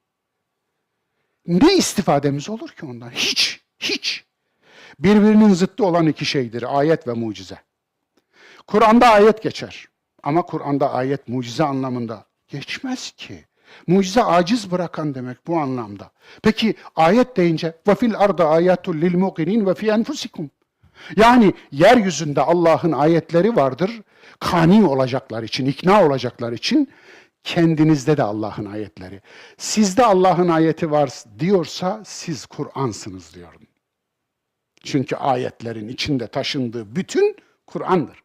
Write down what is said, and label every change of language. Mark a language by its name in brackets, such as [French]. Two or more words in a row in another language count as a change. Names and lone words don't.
[Turkish] Ne istifademiz olur ki ondan? Hiç, hiç. Birbirinin zıttı olan iki şeydir, ayet ve mucize. Kur'an'da ayet geçer. Ama Kur'an'da ayet mucize anlamında geçmez ki. Mucize aciz bırakan demek bu anlamda. Peki ayet deyince [Arabic] وَفِي الْاَرْضَ آيَاتٌ لِلْمُقِنِينَ وَفِي أَنْفُسِكُمْ. [Turkish] Yani yeryüzünde Allah'ın ayetleri vardır. Kani olacaklar için, ikna olacaklar için kendinizde de Allah'ın ayetleri. Sizde Allah'ın ayeti var diyorsa siz Kur'ansınız diyorum. Çünkü ayetlerin içinde taşındığı bütün Kur'an'dır.